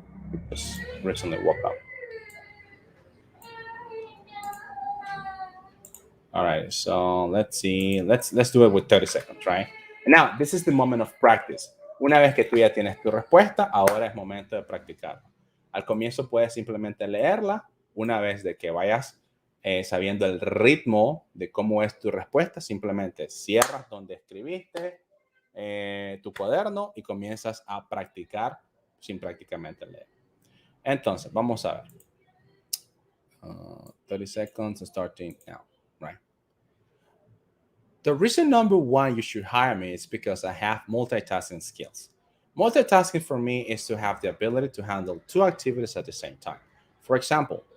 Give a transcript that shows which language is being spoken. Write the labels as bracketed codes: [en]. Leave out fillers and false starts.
[en] He just recently woke up. All right, so let's see. Let's do it with 30 seconds, right? And now, this is the moment of practice. [es] Una vez que tú ya tienes tu respuesta, ahora es momento de practicar. Al comienzo puedes simplemente leerla. Una vez de que vayas sabiendo el ritmo de cómo es tu respuesta, simplemente cierras donde escribiste tu cuaderno y comienzas a practicar sin prácticamente leer. Entonces, vamos a ver. [en] 30 seconds starting now, right? The reason number one you should hire me is because I have multitasking skills. Multitasking for me is to have the ability to handle two activities at the same time. For example,